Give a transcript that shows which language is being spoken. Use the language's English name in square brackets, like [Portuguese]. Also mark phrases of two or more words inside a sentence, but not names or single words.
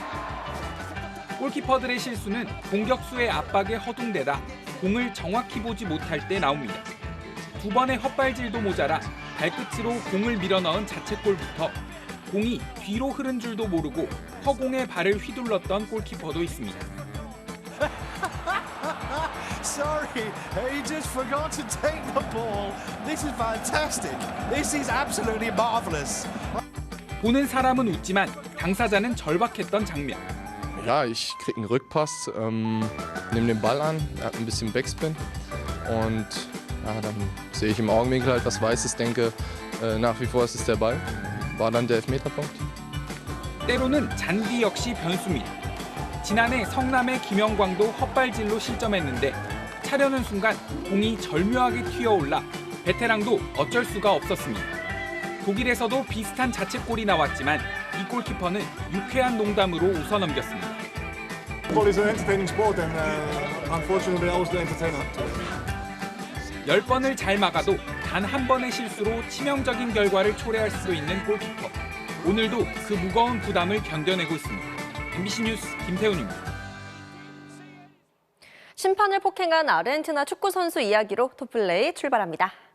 [Korean] 골키퍼들의 실수는 공격수의 압박에 허둥대다 공을 정확히 보지 못할 때 나옵니다. 2번의 헛발질도 모자라 발끝으로 공을 밀어넣은 자책골부터 공이 뒤로 흐른 줄도 모르고 허공에 발을 휘둘렀던 골키퍼도 있습니다. [English] Sorry, he just forgot to take the ball. This is fantastic. This is absolutely marvelous. [Korean] 보는 사람은 웃지만 당사자는 절박했던 장면. [German] Ja, ich kriege einen Rückpass, nehme den Ball an, er hat ein bisschen Backspin und ja, dann sehe ich im Augenwinkel halt was Weißes, denke nach wie vor ist es der Ball. War dann der Elfmeterpunkt. [Korean] 때로는 잔디 역시 변수입니다. 지난해 성남의 김영광도 헛발질로 실점했는데 차려는 순간 공이 절묘하게 튀어올라 베테랑도 어쩔 수가 없었습니다. 독일에서도 비슷한 자책골이 나왔지만 이 골키퍼는 유쾌한 농담으로 웃어넘겼습니다. [English] Football is an entertaining sport and unfortunately I was the entertainer. [Korean] 10번을 잘 막아도 단 한 번의 실수로 치명적인 결과를 초래할 수도 있는 골키퍼. 오늘도 그 무거운 부담을 견뎌내고 있습니다. MBC 뉴스 김태훈입니다. 심판을 폭행한 아르헨티나 축구 선수 이야기로 토플레이 출발합니다.